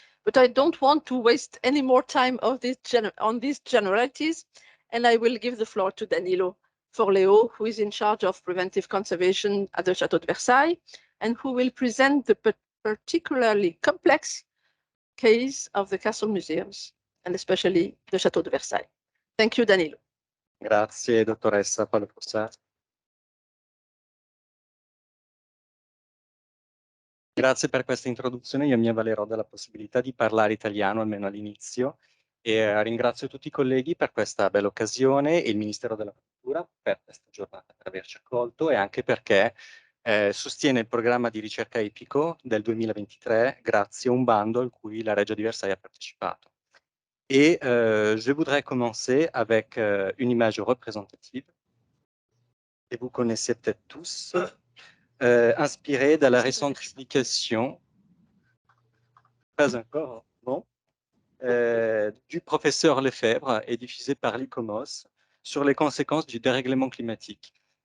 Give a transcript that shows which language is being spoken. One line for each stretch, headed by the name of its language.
English: But I don't want to waste any more time on these generalities, and I will give the floor to Danilo Forleo, who is in charge of preventive conservation at the Château de Versailles, and who will present the particularly complex case of the castle museums, and especially the Château de Versailles. Thank you, Danilo.
Italian: Grazie, dottoressa Palosa. Grazie per questa introduzione, io mi avvalerò della possibilità di parlare italiano, almeno all'inizio, e ringrazio tutti i colleghi per questa bella occasione e il Ministero della Cultura per questa giornata, per averci accolto e anche perché sostiene il programma di ricerca EPICO del 2023 grazie a un bando a cui la Reggia di Versailles ha partecipato.
French: Et je voudrais commencer avec une image représentative que vous connaissez peut-être tous, inspirée de la récente publication, pas encore, bon, du professeur Lefebvre et diffusée par l'ICOMOS sur les conséquences du dérèglement climatique.